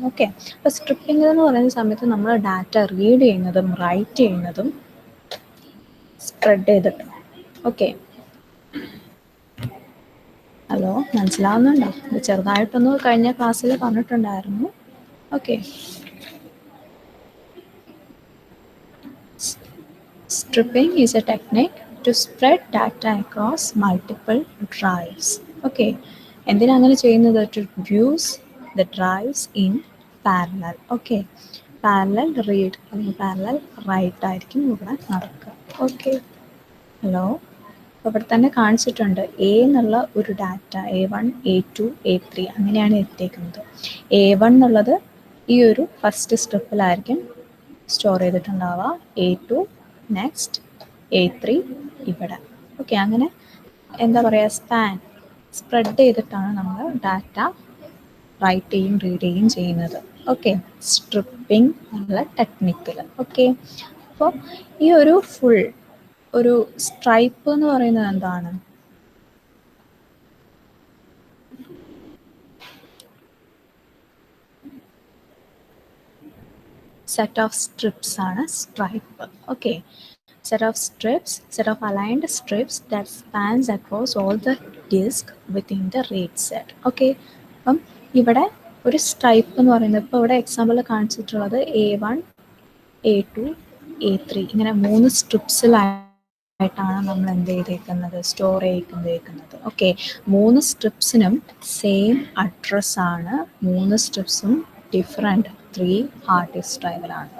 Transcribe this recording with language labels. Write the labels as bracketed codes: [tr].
[ml] Okay, അപ്പോൾ stripping എന്ന് പറയുന്ന സമയത്ത് നമ്മൾ ഡാറ്റ റീഡ് ചെയ്യുന്നതും റൈറ്റ് ചെയ്യുന്നതും സ്പ്രെഡ് ചെയ്തിട്ട്. ഓക്കെ, ഹലോ, മനസ്സിലാവുന്നുണ്ടോ? ഇത് ചെറുതായിട്ടൊന്ന് കഴിഞ്ഞ ക്ലാസ്സിൽ പറഞ്ഞിട്ടുണ്ടായിരുന്നു. [en] Okay, stripping is a technique to spread data across multiple drives. [ml] Okay, എന്തിനാ അങ്ങനെ ചെയ്യുന്നത്? [en] To use the drives in parallel. [ml] Okay, parallel read അല്ലെങ്കിൽ parallel write ആയിരിക്കും ഇവിടെ നടക്കുക. ഓക്കെ, ഹലോ, ഇവിടെ തന്നെ കാണിച്ചിട്ടുണ്ട് എ എന്നുള്ള ഒരു ഡാറ്റ A1, A2, A3 അങ്ങനെയാണ് എത്തിയിരിക്കുന്നത്. A1 എന്നുള്ളത് ഈ ഒരു first സ്റ്റെപ്പിലായിരിക്കും store ചെയ്തിട്ടുണ്ടാവുക, A2 next, A3 ഇവിടെ. ഓക്കെ, അങ്ങനെ എന്താ പറയുക, സ്പ്രെഡ് ചെയ്തിട്ടാണ് നമ്മൾ ഡാറ്റ റൈറ്റ് ചെയ്യും റീഡ് ചെയ്യും ചെയ്യുന്നത്. ഓക്കെ, സ്ട്രിപ്പിംഗ് എന്നുള്ള ടെക്നിക്കിൽ. ഓക്കെ, അപ്പോൾ ഈ ഒരു ഫുൾ ഒരു സ്ട്രൈപ്പ് എന്ന് പറയുന്നത് എന്താണ്? സെറ്റ് ഓഫ് സ്ട്രിപ്സ് ആണ് stripe. [en] Okay, set of aligned strips that spans across all the disk within the RAID set. [ml] Okay, അപ്പം ഇവിടെ ഒരു സ്ട്രൈപ്പ് എന്ന് പറയുന്നത് ഇപ്പോൾ ഇവിടെ എക്സാമ്പിൾ കാണിച്ചിട്ടുള്ളത് A1, A2, A3 ഇങ്ങനെ 3 സ്ട്രിപ്സിലായിട്ടാണ് നമ്മൾ എന്ത് ചെയ്തേക്കുന്നത്? സ്റ്റോർ ചെയ്തേക്കുന്നത്. Okay, 3 സ്ട്രിപ്സിനും same അഡ്രസ്സാണ്, 3 സ്ട്രിപ്സും different 3 hard disk ഡ്രൈവിലാണ്.